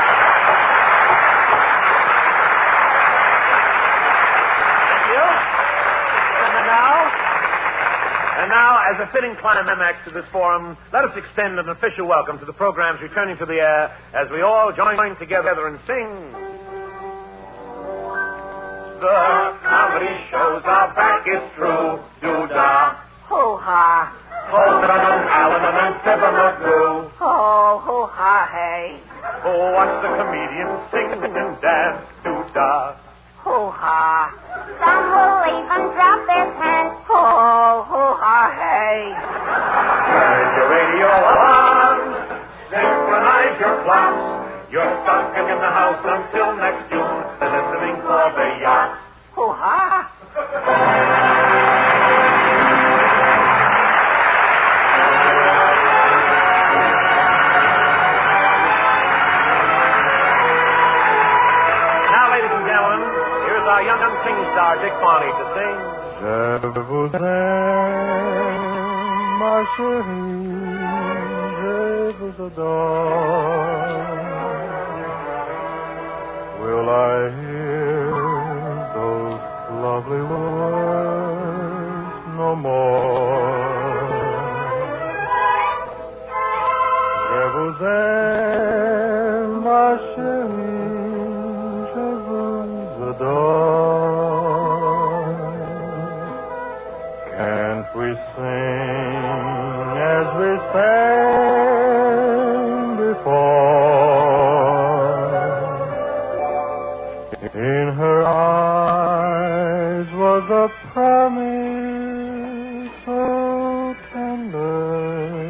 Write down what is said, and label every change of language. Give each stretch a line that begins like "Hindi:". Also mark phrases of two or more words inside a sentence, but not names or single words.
English: And now, as a fitting climax to this forum, let us extend an official welcome to the programs returning to the air as we all join together and sing. The comedy shows are back, it's true. Do-da. Hoo-ha. Ho-da-dum, Allen and Sibba-ma-goo. Oh, hoo-ha, hey. Oh, watch the comedians sing and dance. Do-da. Hoo-ha. Some will even drop their pants. Oh, hoo-ha, hey. Turn your radio on. Synchronize your clocks. You're stuck in the house until next June. Listening for the yacht. Hoo-ha. Now, ladies and gentlemen, here's our young sing star, Dick Barney, to sing.
French: Je vous aime, ma chérie, je vous adore.
English: Will I hear those lovely words no more?
French: Je vous aime, ma chérie, je vous adore.
English: Can't we sing as we sang before? In her eyes was a promise so tender,